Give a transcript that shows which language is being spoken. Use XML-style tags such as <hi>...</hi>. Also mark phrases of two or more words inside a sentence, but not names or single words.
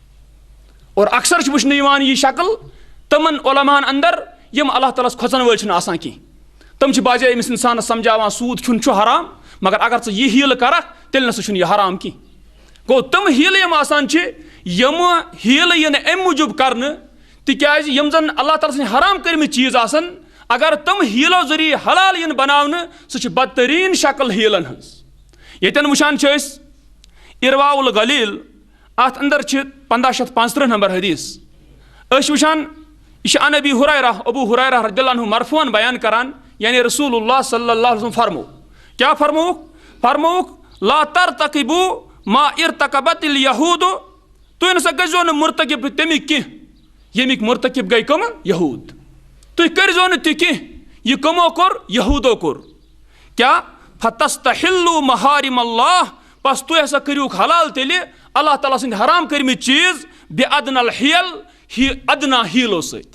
<ks>اور اکثر چھِ وٕچھنہٕ یِوان یہِ شکل تِمن علماہن اندر یِم اللہ تعالیٰ ہس کھۄژن وٲلۍ چھِنہٕ آسان کینٛہہ تم چھِ باجے أمِس انسانس سمجھاوان سوٗد کھیوٚن چھُ حرام مگر اگر ژٕ یہِ ہیٖلہٕ کرکھ تیٚلہِ نسا چھُنہٕ یہِ حرام کینٛہہ گوٚو تِم ہیٖلہٕ یِم آسان چھِ یِم ہیٖلہٕ یِنہٕ امہِ موٗجوٗب کرنہٕ تِکیازِ یِم زن اللہ تعالیٰ سٕنٛدۍ حرام کٔرمٕتۍ چیٖز آسن اگر تم ہیلو ذریعہ حلال ین بناونہ سہ بدترین شکل ہیلن ہز. یتن وچھان ارواء الغلیل ات اندر 1535 نمبر حدیث وچھان یہ</ks> <ar>عن ابی ہریرہ رضی اللہ عنہ مرفوعاً</ar> <ks>بیان کران یعنی</ks> <ar>رسول اللہ صلی اللہ علیہ وسلم</ar> <ks>فرمو کیا فرموک</ks> <ar>لا ترتقبوا ما ارتکبت الیہود</ar> <ks>تُہۍ نسا گٔژھۍزیو نہٕ مرتکب تمیُک کینٛہہ ییٚمیُک مرتکب گٔے کٕم یہوٗد. تُہۍ کٔرۍزیو نہٕ تہِ کینٛہہ یہِ کٕمو کوٚر یہوٗدو کوٚر. کیٛاہ</ks> <ar>فتستحلوا محارم اللہ</ar> <ks>بس تُہۍ ہسا کٔرِوُکھ حلال تیٚلہِ اللہ تعالیٰ سٕنٛدۍ حرام کٔرمٕتۍ چیٖز</ks> <ar>بِعدنى الحیل</ar> <ks>ادنا ہیٖلو سۭتۍ.</ks>